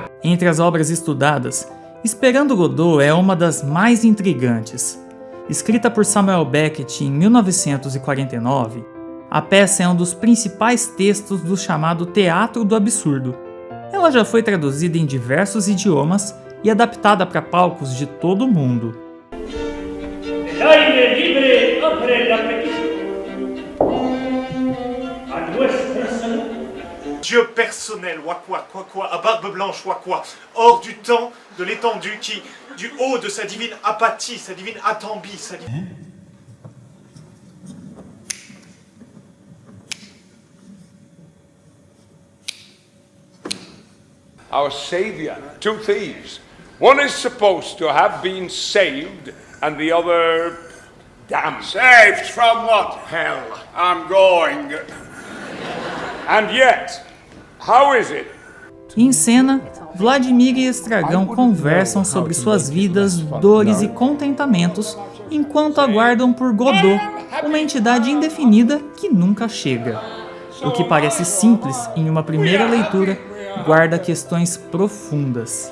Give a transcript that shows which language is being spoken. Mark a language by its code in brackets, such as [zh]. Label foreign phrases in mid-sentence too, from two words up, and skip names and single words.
[pt] Entre as obras estudadas, Esperando Godot é uma das mais intrigantes. Escrita por Samuel Beckett em 1949, a peça é um dos principais textos do chamado Teatro do Absurdo. Ela já foi traduzida em diversos idiomas e adaptada para palcos de todo o mundo. [fr] Dieu personnel, quoi, à barbe blanche, quoi, hors du temps, de l'étendue, qui, du haut de sa divine apathie, sa divine atambie, sa divine... [en] Our Saviour, 2 thieves. One is supposed to have been saved, and the other damned. Saved from what? Hell. I'm going. And yet, how is it? [pt] Em cena, Vladimir e Estragão conversam sobre suas vidas, dores e contentamentos enquanto aguardam por Godot, uma entidade indefinida que nunca chega. O que parece simples em uma primeira leitura guarda questões profundas.